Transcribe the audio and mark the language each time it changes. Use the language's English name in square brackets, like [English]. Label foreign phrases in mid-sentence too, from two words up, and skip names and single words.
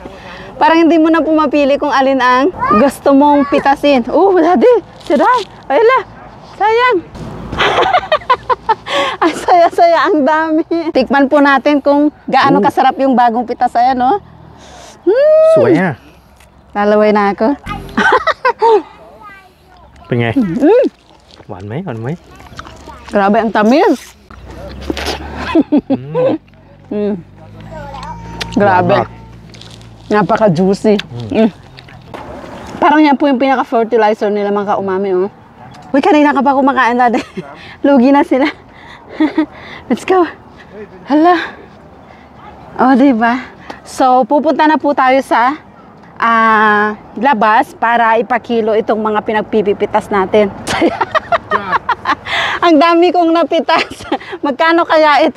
[Filipino] Parang hindi mo na pumapili kung alin ang gusto mong pitasin. Daddy, siray. Ayala, sayang. Ang saya-saya, ang dami. Tikman po natin kung gaano kasarap yung bagong pitas. Ayan, no? Suway ha. Lalaway na ako. [Thai] เป็นไง หวานไหม [Filipino] Grabe ang tamis. Grabe. Napaka-juicy. Parang yan po yung pinaka-fertilizer nila mga ka-umami, oh. Uy, kanina ka pa kumakain dati. Lugi na sila. [English] Let's go. [Filipino] Hala. Oh, diba? So, pupunta na po tayo sa labas para ipakilo itong mga pinagpipipitas natin. Ang dami kong napitas. Magkano kaya ito?